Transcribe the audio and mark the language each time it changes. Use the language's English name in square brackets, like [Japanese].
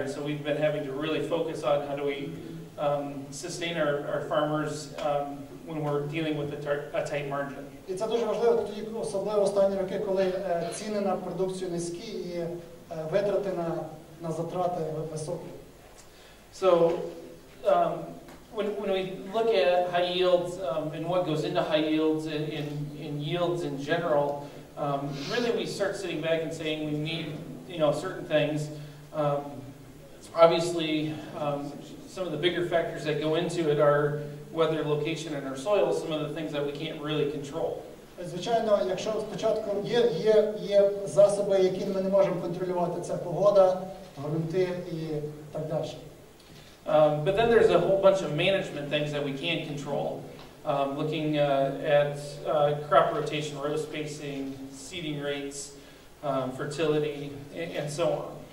[English] And so we've been having to really focus on how do we sustain our farmers when we're dealing with a tight margin. [Ukrainian] І це дуже важливо тоді, особливо останні роки, коли ціни на продукцію низькі і витрати на затрати високі. [English] So when we look at high yields and what goes into high yields and yields in general, really we start sitting back and saying we need, certain things. Obviously, some of the bigger factors that go into it are weather, location, and our soil, some of the things that we can't really control. [Ukrainian] Звичайно, якщо спочатку є засоби, які ми не можемо контролювати, це погода, грунти і так далі. [English] But then there's a whole bunch of management things that we can control, looking at crop rotation, row spacing, seeding rates, fertility, and so on.